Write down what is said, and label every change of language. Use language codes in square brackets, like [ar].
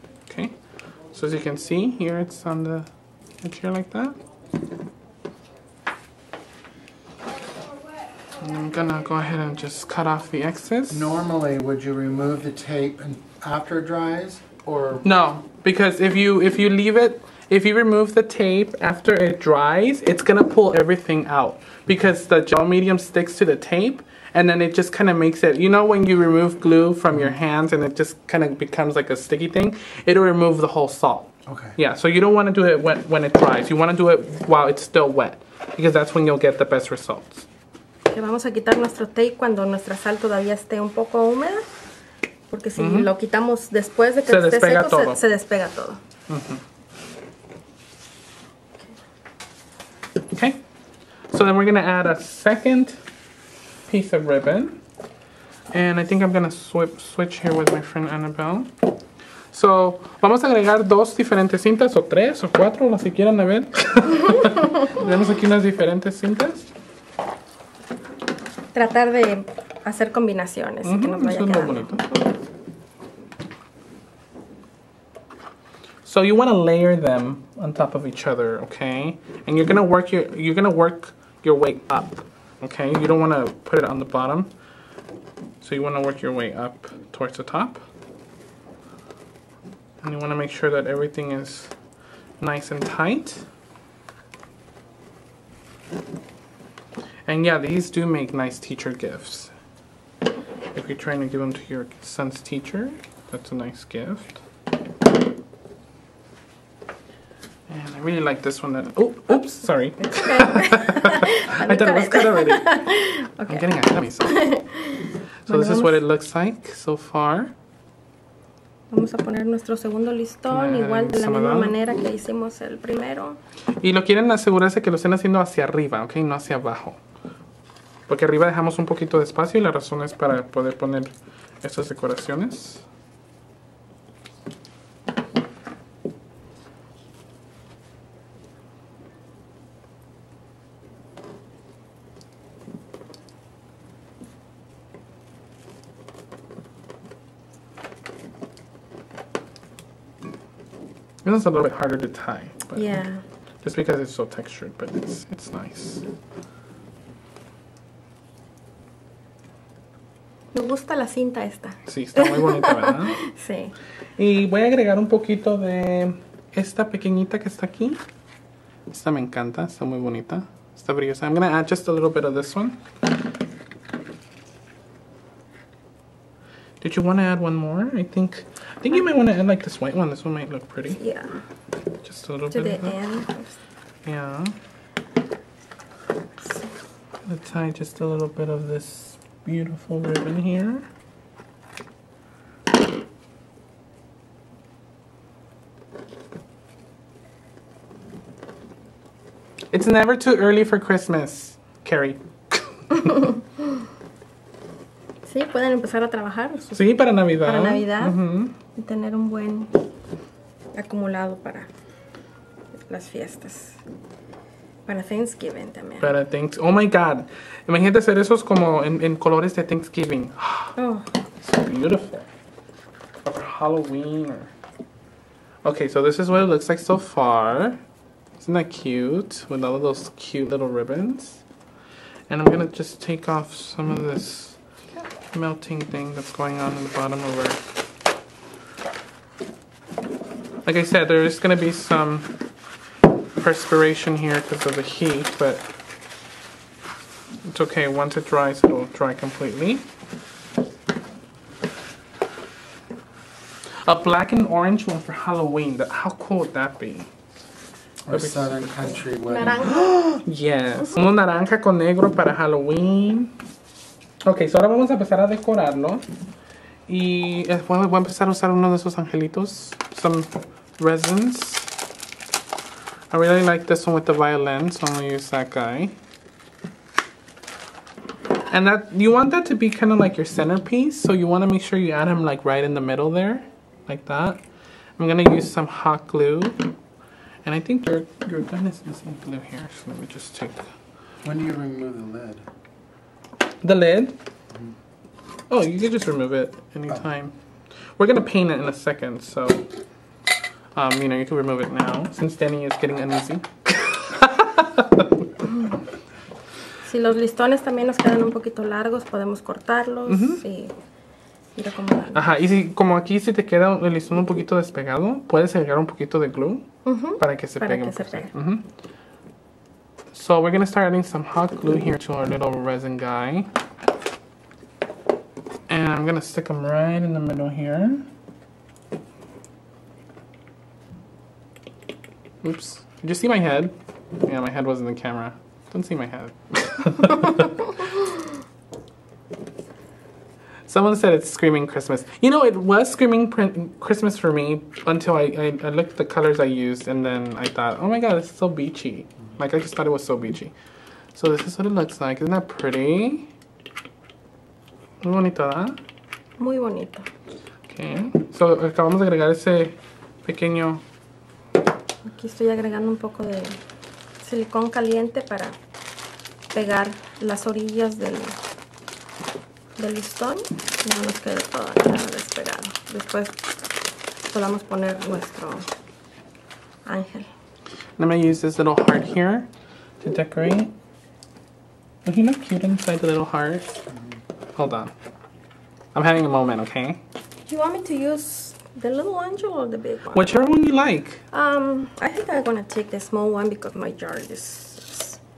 [en] Okay, so as you can see, here it's on the edge here like that. And I'm gonna go ahead and just cut off the excess. Normally, would you remove the tape after it dries, or no? Because if you leave it, if you remove the tape after it dries, it's gonna pull everything out because the gel medium sticks to the tape, and then it just kind of makes it. You know when you remove glue from your hands and it just kind of becomes like a sticky thing, it'll remove the whole salt. Okay. Yeah, so you don't want to do it when it dries. You want to do it while it's still wet because that's when you'll get the best results. [es] Que vamos a quitar nuestro tape cuando nuestra sal todavía esté un poco húmeda, porque si lo quitamos después de que esté seco, se despega todo. [en] Okay, so then we're going to add a second piece of ribbon, and I think I'm going to switch here with my friend Annabelle. [es] So, vamos a agregar dos diferentes cintas, o tres, o cuatro, las que quieran a ver. Tenemos aquí unas diferentes cintas. Tratar de hacer combinaciones y que nos vaya quedando. [en] So you want to layer them on top of each other, okay? And you're gonna work your way up, okay? You don't want to put it on the bottom. So you want to work your way up towards the top. And you want to make sure that everything is nice and tight. And yeah, these do make nice teacher gifts. If you're trying to give them to your son's teacher, that's a nice gift. And I really like this one. That, oh, oops, sorry. It's okay. I thought it was cut already. Okay. I'm getting ahead of myself. So this is what it looks like so far. Vamos a poner nuestro segundo listón, igual de la misma manera que hicimos el primero. Y lo quieren asegurarse que lo estén haciendo hacia arriba, ¿ok? No hacia abajo. Porque arriba dejamos un poquito de espacio y la razón es para poder poner estas decoraciones. This is a little bit harder to tie, but Yeah. just because it's so textured, but it's nice. [es] Me gusta la cinta esta. Sí, está muy bonita, ¿verdad? Sí. Y voy a agregar un poquito de esta pequeñita que está aquí. Esta me encanta, está muy bonita. Está brillosa. [en] I'm going to add just a little bit of this one. Did you want to add one more? I think you might want to add like this white one. This one might look pretty. Yeah. Just a little To bit the of that. end. Yeah. Let's tie just a little bit of this beautiful ribbon here. It's never too early for Christmas, Carrie. [es] Sí, pueden empezar a trabajar. Sí, para Navidad. Para Navidad. Y tener un buen acumulado para las fiestas. Para Thanksgiving también. [en] Para Thanksgiving. Oh my God. [es] Imagínate hacer esos como en colores de Thanksgiving. Oh. [en] So beautiful. Or for Halloween. Okay, so this is what it looks like so far. Isn't that cute? With all of those cute little ribbons. And I'm going to just take off some of this melting thing that's going on in the bottom of her. Like I said, there is going to be some perspiration here because of the heat, but it's okay. Once it dries, it'll dry completely. A black and orange one for Halloween. How cool would that be? Or Southern Country wedding. [es] Naranja. Yes. Uno naranja con negro para Halloween. Ok, so ahora vamos a empezar a decorarlo. Y voy a empezar a usar uno de esos angelitos. [en] Some resins. I really like this one with the violin, so I'm going to use that guy. And that you want that to be kind of like your centerpiece, so you want to make sure you add him like right in the middle there, like that. I'm going to use some hot glue. And I think your gun is missing glue here, so let me just take... When do you remove the lid? The lid? Oh, you can just remove it anytime. We're going to paint it in a second, so... you know, you can remove it now, since Danny is getting uneasy. [es] Si los listones también nos quedan un poquito largos, podemos cortarlos y ir acomodando. Ajá, y si, como aquí si te queda el listón un poquito despegado, puedes agregar un poquito de glue para que se pegue. [en] So we're going to start adding some hot glue here to our little resin guy. And I'm going to stick them right in the middle here. Oops. Did you see my head? Yeah, my head was in the camera. Don't see my head. Someone said it's screaming Christmas. You know, it was screaming Christmas for me until I looked at the colors I used, and then I thought, oh my god, it's so beachy. Like, I just thought it was so beachy. So this is what it looks like. Isn't that pretty? [es] Muy bonito, ¿verdad? Muy bonito. [en] Okay. [es] So acabamos de agregar ese pequeño... Aquí estoy agregando un poco de silicón caliente para pegar las orillas del listón y no nos quede todo despegado. Después podamos poner nuestro ángel. [en] I'm going to use this little heart here to decorate. Does he look cute inside the little heart? Hold on. I'm having a moment, okay? Do you want me to use The little angel or the big one? Whichever one you like. I think I'm gonna take the small one because my jar is